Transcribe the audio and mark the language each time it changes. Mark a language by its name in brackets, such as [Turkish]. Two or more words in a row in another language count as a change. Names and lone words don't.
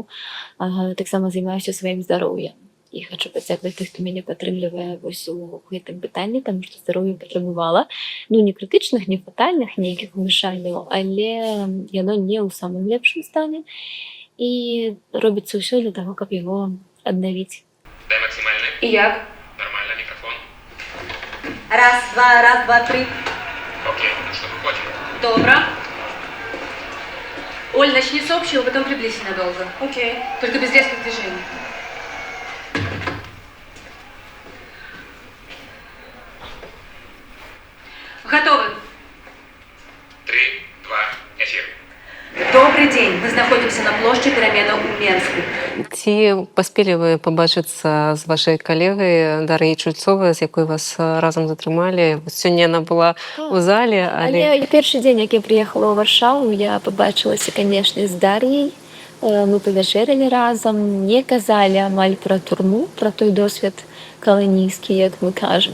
[Belarusian] Таксама займаюся сваім здароўем. І хочу падзякаваць тых, хто мяне падтрымлівае вось у гэтым пытанні, таму што здароўе патрабавала, не крытычных, не фатальных нейкіх умяшанняў, але яно не ў самым лепшым стане. І робіцца ўсё для таго, каб яго аднавіць. [Russian] Дай максимальный. [Belarusian] І як? [Russian] Нормально, микрофон. Раз, два, три. Окей, ну что, выходим. Добро. Оль, начни с общего, потом приблизься надолго. Окей. Только без резких движений. Готовы. 3, 2, эфир. Добрый день. [Belarusian] Мы знаходимся на площади Перамена ў Менску. Ці паспелі вы пабачыцца з вашай калегай Дар'яй Чульцовай, з якой вас разам затрымалі? Сёння яна была ў зале, Але першы дзень, як я прыехала ў Варшаву, я пабачылася, канешне, з Дар'яй. Мы павячэралі разам, не казалі амаль пра турму, пра той досвед каланійскі, як мы кажам.